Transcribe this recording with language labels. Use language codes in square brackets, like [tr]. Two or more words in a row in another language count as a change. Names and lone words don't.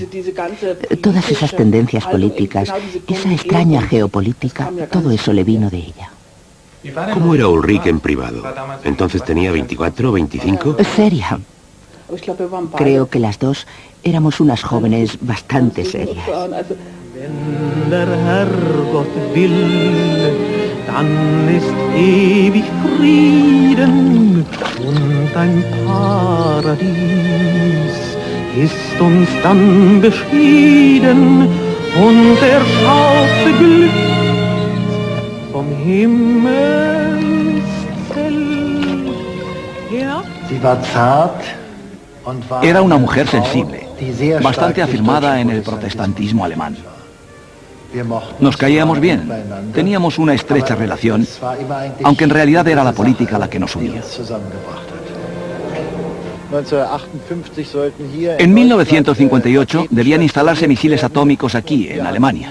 [es] Todas esas tendencias políticas, esa extraña geopolítica, todo eso le vino de ella. ¿Cómo era Ulrike en privado? ¿Entonces tenía 24 o 25? Seria. Creo que las dos éramos unas jóvenes bastante serias. [de] Wenn der Herrgott will, dann ist ewig Frieden und ein Paradies ist uns dann beschieden und er schaut beglückt vom Himmelszelt hinab. Sie war zart. [es] Era una mujer sensible, bastante afirmada en el protestantismo alemán. Nos caíamos bien, teníamos una estrecha relación, aunque en realidad era la política la que nos unía. En 1958 debían instalarse misiles atómicos aquí, en Alemania.